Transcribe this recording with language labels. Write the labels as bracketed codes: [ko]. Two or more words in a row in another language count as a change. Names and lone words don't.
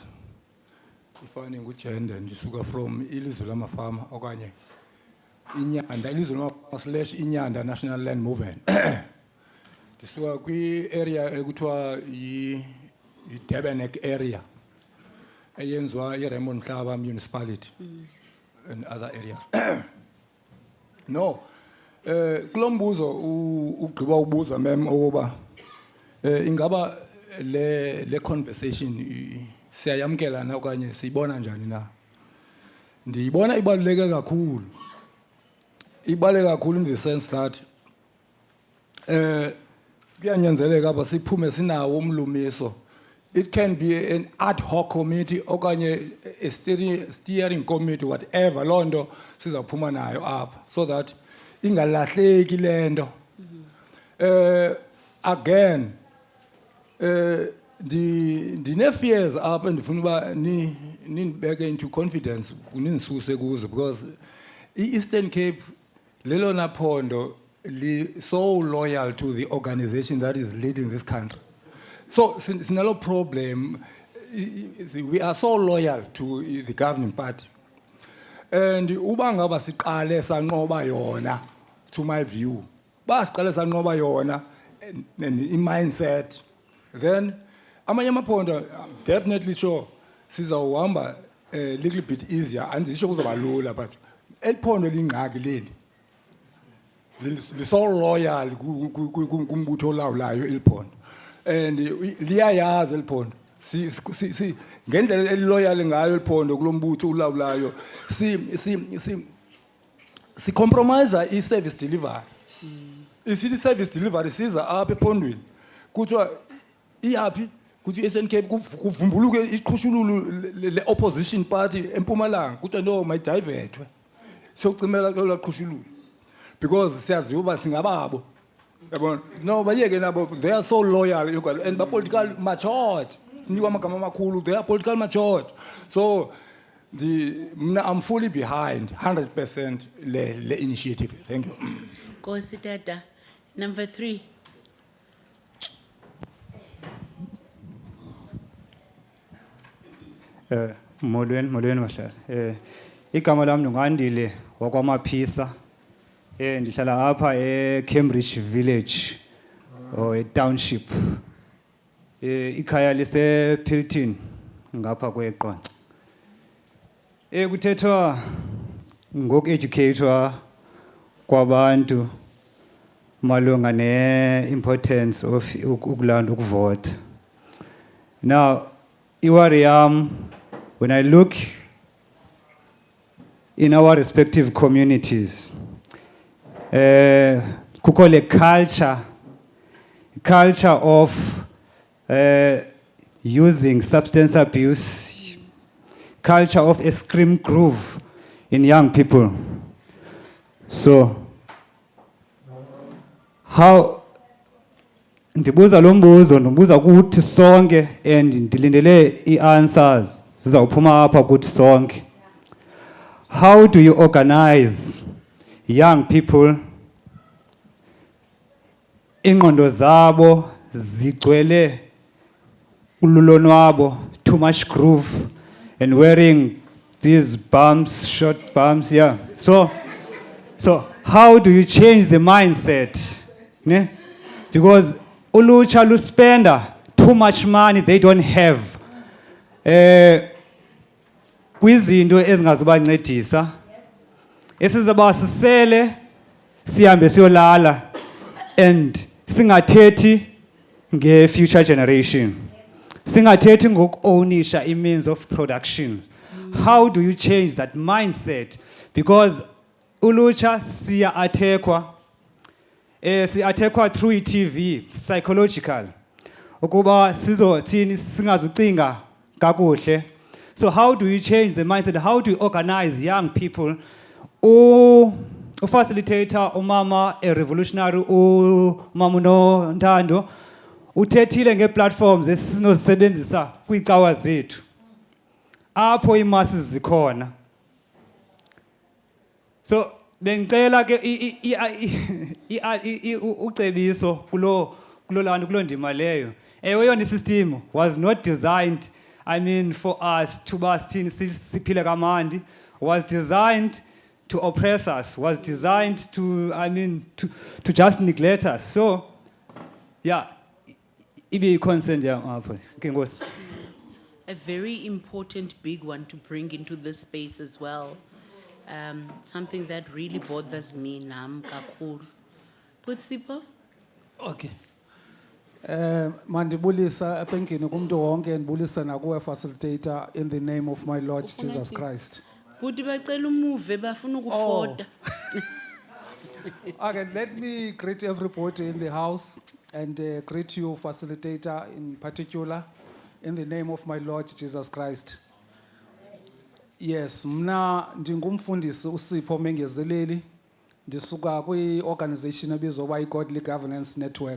[xh] Ifani ngujende ndisuka from ilizwe lamafama okanye inyanda ilizwe lamafama / inyanda National Land Movement. Ndisuka kwi-area ekuthiwa yi-Durbanek area eyenzwa i-Raymond Mhlaba municipality [en] and other areas. [xh] No, kulombuzo ugqiba ubuza mem ukuba ingaba le conversation siyayamkela na okanye siyibona njani na. Ndiyibona ibaluleke kakhulu. Ibaluleke kakhulu [en] in the sense that [xh] kuyanyanzeleka apha siphume sinawo umlumiso. [en] It can be an ad hoc committee okanye a steering committee, whatever [xh] loo nto sizawuphuma nayo apha [en] so that [xh] ingalahleki le nto. Again ndine-fears apha ndifuna uba nindibeke into confidence ninisuse kuzo because i-Eastern Cape lelona phondo [en] so loyal to the organization that is leading this country. So sinalo problem we are so loyal to the governing party. [xh] And uba ngaba siqale sanqoba yona, [en] to my view, [xh] basiqale sanqoba yona [en] and in mindset, then [xh] amanye amaphondo [en] I'm definitely sure [xh] sizawuhamba [en] a little bit easier [xh] andisho kuzoba lula, but eliphondo lingxaki leli [en] so loyal [xh] kumbutho olawulayo eliphondo and liyayazi eliphondo si ngendlela eliloyal ngayo eliphondo kulombutho olawulayo si compromise i-service delivery. Isithi [en] service delivery [xh] siza apha ephondweni kuthiwa iyaphi kuthi i-SNK kuvumbuluke iqhushululu le- [en] opposition party [xh] eMpumalanga kuthiwa no mayidivethwe siyocimela kula qhushululu because siyaziwa uba singababo yabona no bayeke nabo [en] they are so loyal [xh] and ba-political matured sinikwa amagama amakhulu [en] they are political matured so I'm fully behind 100% [xh] le initiative. [en] Thank you. [xh] Nkosi tata. Number 3. Molweni bahlali. Igama lami ngandile wakwamaphisa. Ndihlala apha eCambridge Village or eTownship. Ikhaya lise Pilton ngapha kweQonce. Kuthethwa ngoku-educator kwabantu malunga ne- [en] importance of [xh] ukulanda ukuvota. Now, iwari yam, [en] when I look in our respective communities, [xh] kukho le [en] culture of using substance abuse, culture of a scream groove in young people. [xh] So, how ndibuza lo mbuzo ndibuza kuthi sonke and ndilindele i-answers zizawuphuma apha kuthi sonke. [en] How do you organize young people [xh] ingqondo zabo zigcwele ululonwabo, [en] too much groove and wearing these bumps, short bumps, yeah. So how do you change the mindset? [xh] Ne? [en] Because [xh] ulucha luspenda [en] too much money they don't have. [xh] Kwizinto ezingazubancedisa. Esizaba sisele sihambe siyolala and singathethi nge-future generation. Singathethi ngoku-ownisha i- [en] means of production. How do you change that mindset? Because [xh] ulucha siya [en] attackwa through TV, psychological. [xh] Ukuba sizothini singazucinga kakuhle. [en] So how do you change the mindset? How do you organize young people? Facilitator, umama, a revolutionary, [xh] umama Ntando, uthethile nge-platforms esinozisebenzisa kwiicawa zethu. Apho imasses zikhona. So bengicela ke ucebiso kulo lantu kulo ndima leyo. Ewe yona [en] system was not designed, I mean, for us to [xh] siphile kamandi, [en] was designed to oppress us, was designed to, I mean, to just neglect us. So, yeah, [xh] ibe consent yam apho. Nkosi. [en] A very important big one to bring into this space as well. Something that really bothers me [xh] nam kakhulu. Putsipo? [en] Okay. [xh] Mandibulisa epenkini kumntu wonke ndibulisa nakuwe [en] facilitator in the name of my Lord Jesus Christ. [xh] Buti bacela umuve bafuna ukufota. [en] Okay, let me greet everybody in the house and greet you facilitator in particular in the name of my Lord Jesus Christ. Yes, [xh] mna ndingumfundisi uSipho Mengezeleli ndisuka kwi-organization ebizwa uba i-Godly Governance Network.